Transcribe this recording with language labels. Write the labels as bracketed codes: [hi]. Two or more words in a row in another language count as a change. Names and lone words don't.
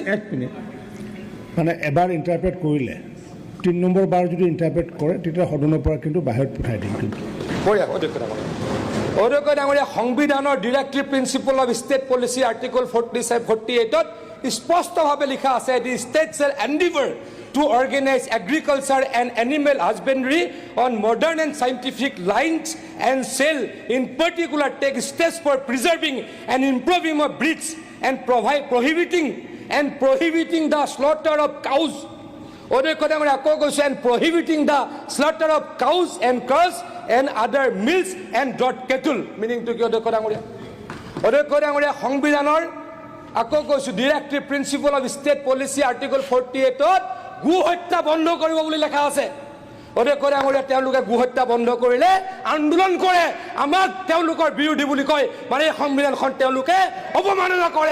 [as] এক মিনিট, মানে এবাৰ ইণ্টাৰপ্ৰেট কৰিলে 3 নম্বৰ বাৰ যদি ইণ্টাৰপ্ৰেট কৰে তেতিয়া সদনৰ পৰা কিন্তু বাহিৰত পঠাই দিম। কিন্তু অধ্যক্ষ ডাঙৰীয়া, সংবিধানৰ [en] ডিৰেক্টিভ প্ৰিন্সিপল অফ ষ্টেট পলিচি আৰ্টিকল 47, 48ত [as] স্পষ্টভাৱে লিখা আছে, [en] the State shall endeavour to organize agriculture and animal husbandry on modern and scientific lines and shall in particular take steps for preserving and improving of breeds and prohibiting the slaughter of cows. [as] অধ্যক্ষ ডাঙৰীয়া, আকৌ কৈছে, [en] and prohibiting the slaughter of cows and calves and other mills and draught cattle. meaning to [as] কি অধ্যক্ষ ডাঙৰীয়া? অধ্যক্ষ ডাঙৰীয়া, সংবিধানৰ আকৌ কৈছোঁ ডিৰেক্টিভ প্ৰিন্সিপল অফ ষ্টেট পলিচি আৰ্টিকল 48ত গো হত্যা বন্ধ কৰিব বুলি লেখা আছে। অধ্যক্ষ ডাঙৰীয়া, তেওঁলোকে গো হত্যা বন্ধ কৰিলে আন্দোলন কৰে, আমাক তেওঁলোকৰ বিৰোধী বুলি কয়, মানে এই সংবিধানখন তেওঁলোকে অৱমাননা কৰে।